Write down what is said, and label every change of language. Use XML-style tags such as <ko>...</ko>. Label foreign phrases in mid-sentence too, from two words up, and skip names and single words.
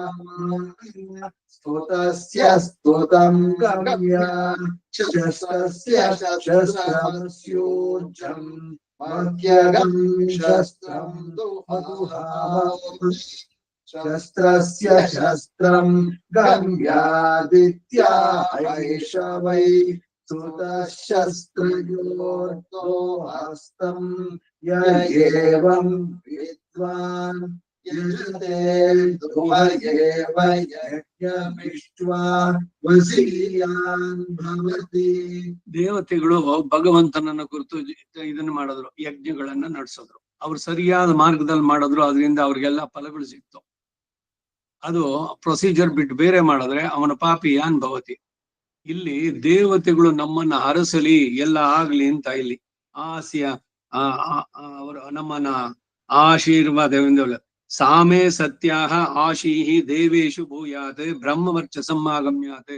<sa>ಸ್ತುತಸ್ಯ ಸ್ತುತಂ ಗಮ್ಯಾನ್ ಶಸ್ತ್ರಸ್ಯ ಶಸ್ತ್ರಮಸ್ಯೋಜಂ ಮಖ್ಯಗಂ ಶಸ್ತ್ರಂ ದುಹಾಮಾ ಶಸ್ತ್ರಸ್ಯ ಶಸ್ತ್ರಂ ಗಮ್ಯಾದಿತ್ಯಾ ಹೈಷವೈ ಸ್ತುತಶಸ್ತ್ರಯೋರ್ಧೋ ಹಸ್ತಂ ಯ ಏವಂ ವಿದ್ವಾನ್ ಯಜತೆ ದ್ರುಹಯೇವ ಯಜ್ಞಮಿಷ್ಟ್ವಾ ವಸೀಯಾನ್ ಭವತಿ.</sa> <kn>ದೇವತೆಗಳು ಭಗವಂತನನ್ನ ಕುರಿತು ಇದನ್ನ ಮಾಡಿದ್ರು, ಯಜ್ಞಗಳನ್ನ ನಡೆಸಿದ್ರು. ಅವ್ರು ಸರಿಯಾದ ಮಾರ್ಗದಲ್ಲಿ ಮಾಡಿದ್ರು, ಅದರಿಂದ ಅವ್ರಿಗೆಲ್ಲ ಫಲಗಳು ಸಿಕ್ತು. ಅದು ಪ್ರೊಸೀಜರ್ ಬಿಟ್ಟು ಬೇರೆ ಮಾಡಿದ್ರೆ ಅವನ</kn> <sa>ಪಾಪಿಯಾನ್ ಭವತಿ.</sa> <kn>ಇಲ್ಲಿ ದೇವತೆಗಳು ನಮ್ಮನ್ನ ಹರಸಲಿ, ಎಲ್ಲ ಆಗ್ಲಿ ಅಂತ ಇಲ್ಲಿ ಆಸ್ಯ ಅವರು ನಮ್ಮನ್ನ ಆಶೀರ್ವಾದವಿಂದ</kn> <sa>ಸಾಮೇ ಸತ್ಯಾಹ ಆಶೀಹಿ ದೇವೇಶು ಭೂಯಾತ್ ಬ್ರಹ್ಮವರ್ಚಸಮ್ಮಾಗಮ್ಯಾತ್.</sa>